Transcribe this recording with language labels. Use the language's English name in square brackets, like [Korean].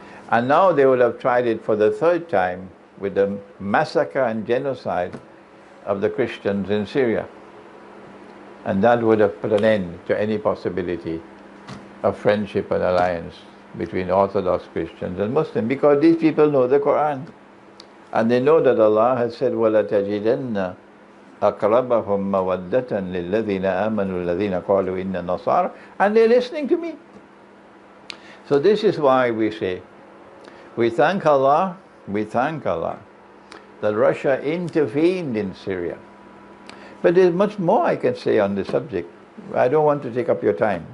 [English] And now they would have tried it for the 3rd time with the massacre and genocide of the Christians in Syria. And that would have put an end to any possibility of friendship and alliance between Orthodox Christians and Muslims, because these people know the Quran. And they know that Allah has said, [Arabic] وَلَتَجِدَنَّ أَقْرَبَهُمْ مَوَدَّةً لِلَّذِينَ آمَنُوا الَّذِينَ قَالُوا إِنَّ النَّصَارَى. [English] And they're listening to me. So this is why we say, we thank Allah that Russia intervened in Syria. But there's much more I can say on this subject. I don't want to take up your time.